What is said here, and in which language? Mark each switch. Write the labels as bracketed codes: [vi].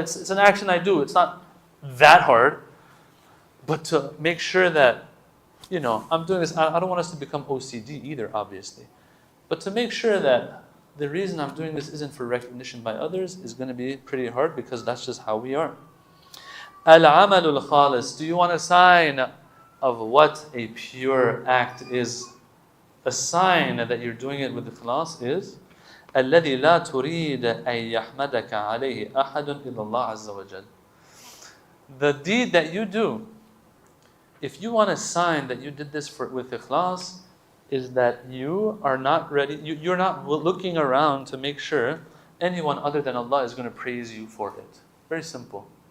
[en] It's an action I do. It's not that hard. But to make sure that, I'm doing this, I don't want us to become OCD either, obviously. But to make sure that the reason I'm doing this isn't for recognition by others is going to be pretty hard, because that's just how we are. Al-amalul khalis. Do you want a sign of what a pure act is? A sign that you're doing it with ikhlas is [ar] الذي لا تريد أن يحمدك عليه أحد إلا الله عز وجل. [en] The deed that you do, if you want a sign that you did this with ikhlas, is that you are not ready, you're not looking around to make sure anyone other than Allah is going to praise you for it. Very simple.